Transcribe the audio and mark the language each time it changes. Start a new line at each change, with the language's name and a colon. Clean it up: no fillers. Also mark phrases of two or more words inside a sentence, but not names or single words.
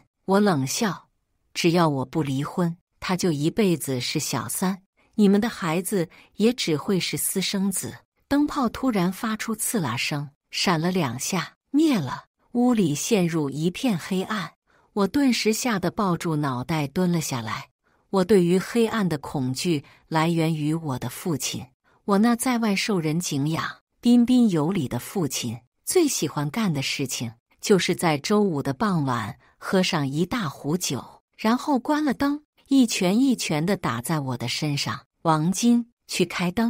Chinese: 我冷笑：“只要我不離婚，他就一輩子是小三，你們的孩子也只會是私生子。” 燈泡突然發出刺啦聲，閃了2下，滅了。屋裡陷入一片黑暗，我頓時嚇得抱住腦袋蹲了下來。我對於黑暗的恐懼來源於我的父親，我那在外受人敬仰、彬彬有禮的父親，最喜歡幹的事情，就是在周五的傍晚喝上一大壺酒，然後關了燈，一拳一拳地打在我的身上。王金，去開燈。